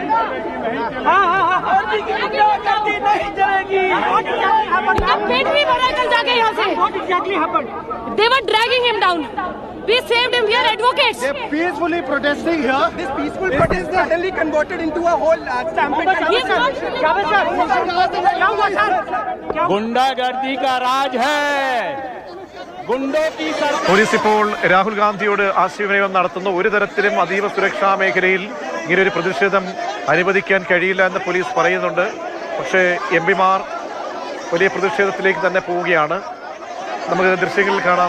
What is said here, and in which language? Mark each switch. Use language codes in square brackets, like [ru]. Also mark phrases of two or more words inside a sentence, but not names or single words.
[hi] नहीं चलेगी। पेट भी भरा कल जाके यहाँ से। [en] They were dragging him down. We saved him. We are advocates. They're peacefully protesting here. This peaceful protest is suddenly converted into a whole stampede. [hi] गुंडागर्दी का राज है. [ml] പോലീസ് ഇപ്പോൾ രാഹുൽ ഗാന്ധിയോട് ആശയവിനിമയം നടത്തുന്നു. ഒരു തരത്തിലും അതീവ സുരക്ഷാ മേഖലയിൽ ഇങ്ങനൊരു പ്രതിഷേധം അനുവദിക്കാൻ കഴിയില്ല എന്ന് പോലീസ് പറയുന്നുണ്ട്. പക്ഷേ എംപിമാർ വലിയ പ്രതിഷേധത്തിലേക്ക് തന്നെ പോവുകയാണ്. നമുക്ക് ദൃശ്യങ്ങളിൽ കാണാം.